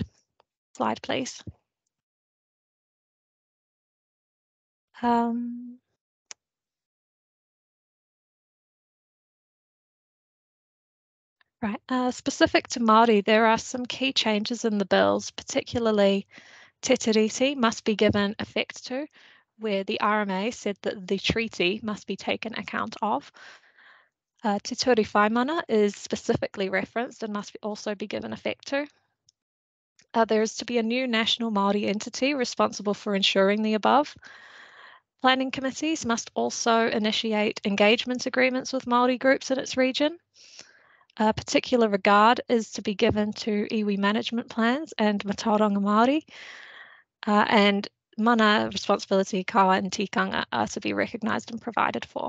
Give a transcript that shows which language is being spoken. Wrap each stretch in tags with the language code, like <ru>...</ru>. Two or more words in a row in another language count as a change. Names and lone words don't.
<en>Slide, please. Right, specific to Māori, there are some key changes in the bills, particularly</en> <mi>te tiriti</mi> <en>must be given effect to, where the RMA said that the treaty must be taken account of. Te ture whaimana is specifically referenced and must also be given effect to. There is to be a new national Māori entity responsible for ensuring the above. Planning committees must also initiate engagement agreements with Māori groups in its region. Particular regard is to be given to iwi management plans and</en> <mi>Mātauranga Māori,</mi> <en>and mana responsibility, kawa and tikanga are to be recognised and provided for.</en>